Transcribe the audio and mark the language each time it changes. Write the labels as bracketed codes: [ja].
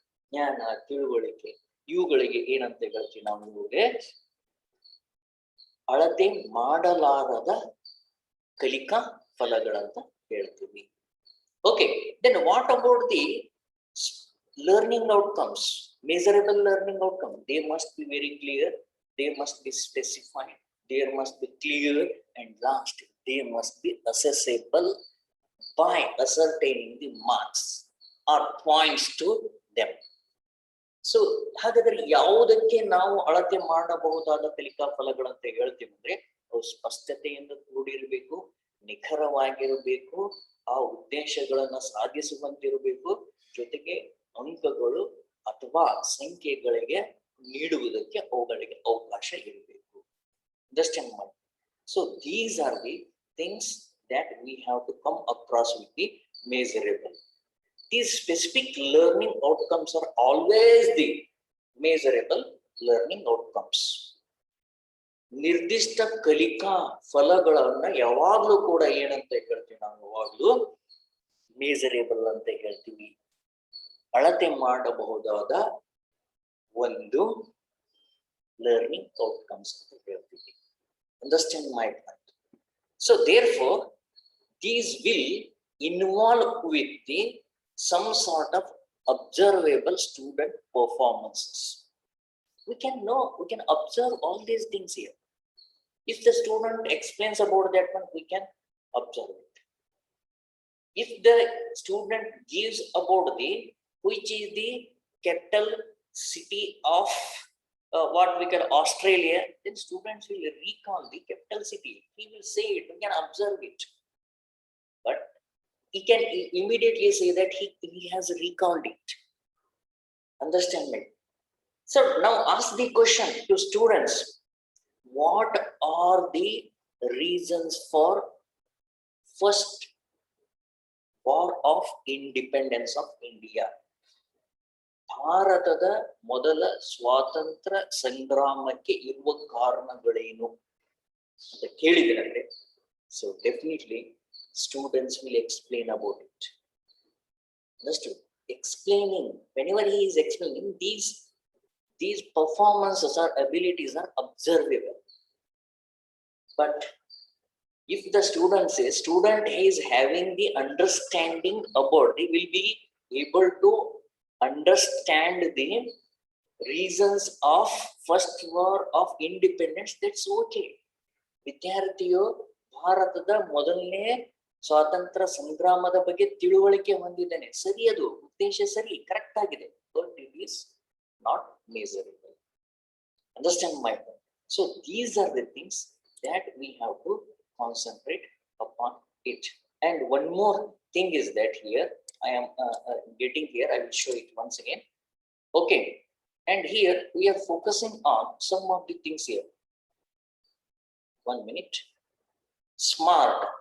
[kn] ಜ್ಞಾನ, ತಿಳುವಳಿಕೆ ಇವುಗಳಿಗೆ ಏನಂತ ಹೇಳ್ತೀವಿ ನಾವು? ಇವುಗಳಿಗೆ ಅಳತೆ ಮಾಡಲಾರದ ಕಲಿಕಾ ಫಲಗಳಂತ ಹೇಳ್ತೀವಿ. [en] Okay, then what about the learning outcomes? Measurable learning outcome, they must be very clear, they must be specified, they must be clear, and last they must be accessible by ascertaining the marks or points to them. [kn] So ಹಾಗಾದ್ರೆ ಯಾವುದಕ್ಕೆ ನಾವು ಅಳತೆ ಮಾಡಬಹುದಾದ ಕಲಿಕಾ ಫಲಗಳಂತ ಹೇಳ್ತೀವಿ ಅಂದ್ರೆ ಅವು ಸ್ಪಷ್ಟತೆಯಿಂದ ಕೂಡಿರಬೇಕು, ನಿಖರವಾಗಿರಬೇಕು, ಆ ಉದ್ದೇಶಗಳನ್ನ ಸಾಧಿಸುವಂತಿರಬೇಕು, ಜೊತೆಗೆ ಅಂಕಗಳು ಅಥವಾ ಸಂಖ್ಯೆಗಳಿಗೆ ನೀಡುವುದಕ್ಕೆ ಅವುಗಳಿಗೆ ಅವಕಾಶ ಇರಬೇಕು. [en] Understand my? So these are the things that we have to come across with the measurable. These specific learning outcomes are always the measurable learning outcomes. ನಿರ್ದಿಷ್ಟ ಕಲಿಕಾ ಫಲಗಳನ್ನ ಯಾವಾಗ್ಲೂ ಕೂಡ ಏನಂತ ಹೇಳ್ತೀವಿ ನಾವು? ಯಾವಾಗ್ಲೂ ಮೇಜರೇಬಲ್ ಅಂತ ಹೇಳ್ತೀವಿ, ಅಳತೆ ಮಾಡಬಹುದಾದ ಒಂದು ಲರ್ನಿಂಗ್ ಔಟ್ಕಮ್ಸ್ ಅಂತ ಹೇಳ್ತೀವಿ. Understand my point? So therefore these will involve with the some sort of observable student performances. We can observe all these things here. If the student explains about that one, we can observe it. If the student gives about which is the capital city of what we call Australia, then students will recall the capital city. He will say it, we can observe it. But he can immediately say that he has recalled it. Understand me? So now ask the question to students, what are the reasons for first war of independence of India? [kn] ಭಾರತದ ಮೊದಲ ಸ್ವಾತಂತ್ರ್ಯ ಸಂಗ್ರಾಮಕ್ಕೆ ಇರುವ ಕಾರಣಗಳೇನು ಅಂತ ಕೇಳಿದ್ರೆ, [en] so definitely students will explain about it. Understood? Explaining, whenever he is explaining, these performances or abilities are observable. But if the student is having the understanding about, he will be able to understand the reasons of first war of independence, that's okay. [kn] ವಿದ್ಯಾರ್ಥಿಯು ಭಾರತದ ಮೊದಲನೇ ಸ್ವಾತಂತ್ರ್ಯ ಸಂಗ್ರಾಮದ ಬಗ್ಗೆ ತಿಳುವಳಿಕೆ ಹೊಂದಿದ್ದಾನೆ, ಸರಿ, ಅದು ಉದ್ದೇಶ ಸರಿ, ಕರೆಕ್ಟ್ ಆಗಿದೆ, [en] But it is not measurable. Understand my point? So these are the things that we have to concentrate upon it. And one more thing is that here I am getting here, I will show it once again. Okay, and here we are focusing on some of the things here. 1 minute. Smart.